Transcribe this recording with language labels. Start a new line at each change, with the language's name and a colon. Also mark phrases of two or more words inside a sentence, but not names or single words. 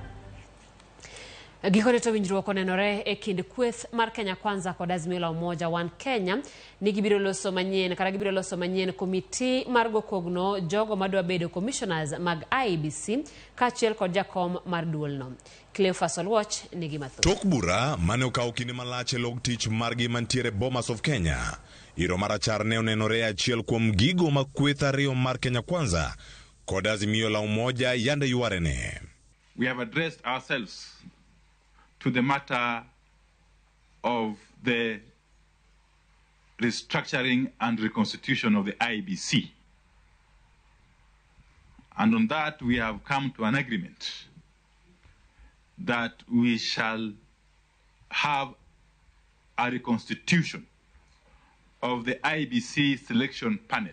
Luo (Kenya and Tanzania): Gikone to winjruok onenore e kind kweth mar Kenya kwanza kod azimio la umoja One Kenya ni gibiro loso manyien komiti mar gokogno jogo madwa bedo commissioners mag IEBC kachiel kod jakom mar duolno. Cleophas Olwoch nigi mathoth. Tok bura mane okawo kinde malach e log tich margi mantiere Bomas of Kenya. Iro marachar ne onenore achiel kuom gigo ma kweth ariyo mar Kenya kwanza kod azimio la umoja yande yuarene.
English: We have addressed ourselves to the matter of the restructuring and reconstitution of the IEBC. And on that, we have come to an agreement that we shall have a reconstitution of the IEBC selection panel.